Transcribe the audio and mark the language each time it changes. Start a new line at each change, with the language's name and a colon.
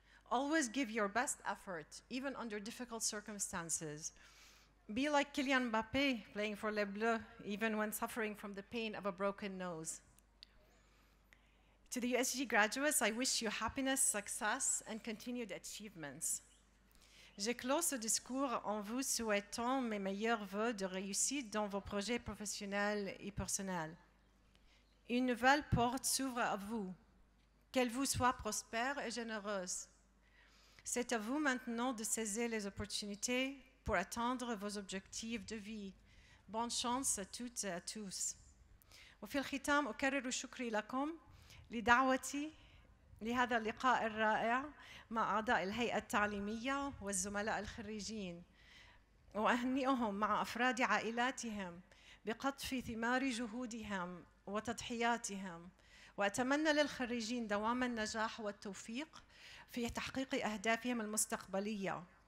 English: Always give your best effort, even under difficult circumstances. Be like Kylian Mbappé playing for Les Bleus, even when suffering from the pain of a broken nose. To the USG graduates, I wish you happiness, success, and continued achievements.
French: Je clôt ce discours en vous souhaitant mes meilleurs vœux de réussite dans vos projets professionnels et personnels. Une nouvelle porte s'ouvre à vous. Qu'elle vous soit prospère et généreuse. C'est à vous maintenant de saisir les opportunités pour atteindre vos objectifs de vie. Bonne chance à toutes et à tous.
Arabic: وفي الختام أكرر شكري لكم لدعوتي لهذا اللقاء الرائع مع أعضاء الهيئة التعليمية والزملاء الخريجين، وأهنئهم مع أفراد عائلاتهم بقطف ثمار جهودهم وتضحياتهم، وأتمنى للخريجين دوام النجاح والتوفيق في تحقيق أهدافهم المستقبلية.